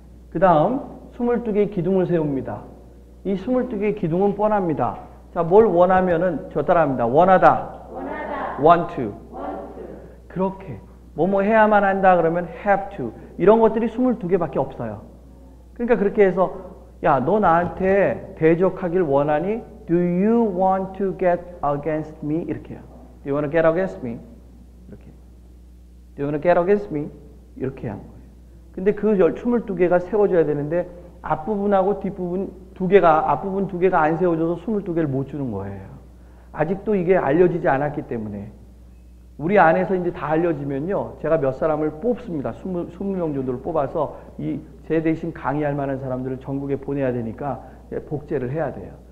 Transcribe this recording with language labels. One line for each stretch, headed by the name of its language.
Korean: 그 다음 22개의 기둥을 세웁니다. 이 22개의 기둥은 뻔합니다. 자, 뭘 원하면은 저 따라합니다. 원하다. want to. 그렇게. 뭐뭐 해야만 한다 그러면 have to. 이런 것들이 22개밖에 없어요. 그러니까 그렇게 해서 야, 너 나한테 대적하길 원하니?
English: Do you want to get against me?
Korean: 이렇게요.
English: Do you want to get against me?
Korean: 이렇게.
English: Do you want to get against me?
Korean: 이렇게 한 거예요. 근데 그 22개가 세워져야 되는데 앞부분하고 뒷부분 앞부분 두 개가 안 세워져서 22개를 못 주는 거예요. 아직도 이게 알려지지 않았기 때문에. 우리 안에서 이제 다 알려지면요. 제가 몇 사람을 뽑습니다. 20명 정도를 뽑아서 제 대신 강의할 만한 사람들을 전국에 보내야 되니까 복제를 해야 돼요.